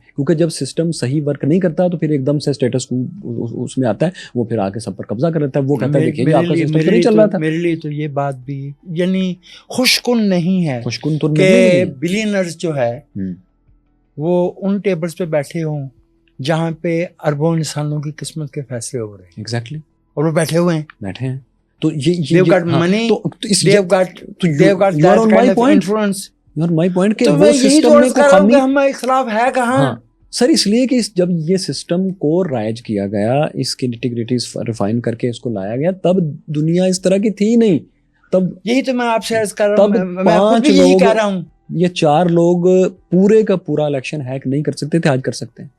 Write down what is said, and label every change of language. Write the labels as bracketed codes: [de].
[ur] کیونکہ جب سسٹم صحیح ورک نہیں کرتا تو پھر ایک دم سے اسٹیٹس کو اس میں آتا ہے, وہ پھر آ کے سب پر قبضہ کر لیتا ہے. وہ کہتا ہے دیکھیے آپ کا سسٹم نہیں چل رہا تھا. میرے لیے تو یہ بات بھی یعنی خوشکن نہیں ہے خوشکن تو کہ بلینرز جو ہے وہ ان ٹیبلز پہ بیٹھے ہوں جہاں پہ اربوں انسانوں کی قسمت کے فیصلے ہو رہے ہیں. ایگزیکٹلی, اور وہ بیٹھے ہوئے ہیں. تو [en] they've got money, they've got that kind of influence. my point کہ [ur] تو وہ سسٹم میں کوئی خامی, ہمیں اختلاف ہے کہاں سر, اس لیے کہ جب یہ سسٹم کو رائج کیا گیا, اس کی انٹیگریٹیز ریفائن کر کے اس کو لایا گیا, تب دنیا اس طرح کی تھی نہیں. تب یہی تو میں آپ سے عرض کر رہا ہوں, تب میں خود بھی یہی کہہ رہا ہوں. یہ 4 لوگ پورے کا پورا الیکشن ہیک نہیں کر سکتے تھے, آج کر سکتے ہیں.